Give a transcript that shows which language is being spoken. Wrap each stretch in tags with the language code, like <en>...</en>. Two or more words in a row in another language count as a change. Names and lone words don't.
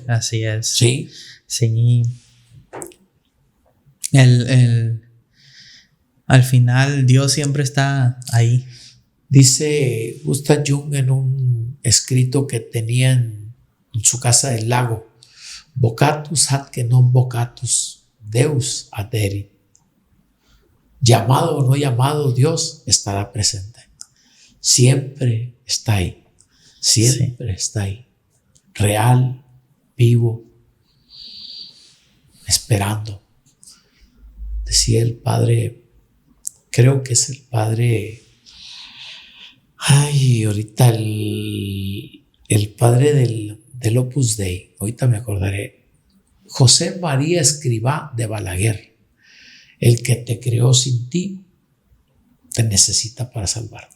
<es>Así es. Sí. Sí. Al final Dios siempre está ahí. Dice Gustav Jung en un escrito que tenía en su casa del lago:</es> <la>vocatus atque non vocatus, Deus aderit.</la> <es>Llamado o no llamado, Dios estará presente. Siempre está ahí. Siempre está ahí. Real, vivo, esperando. Decía el padre, creo que es el padre, ahorita el padre del Opus Dei, ahorita me acordaré, José María Escrivá de Balaguer: el que te creó sin ti te necesita para salvarte.</es>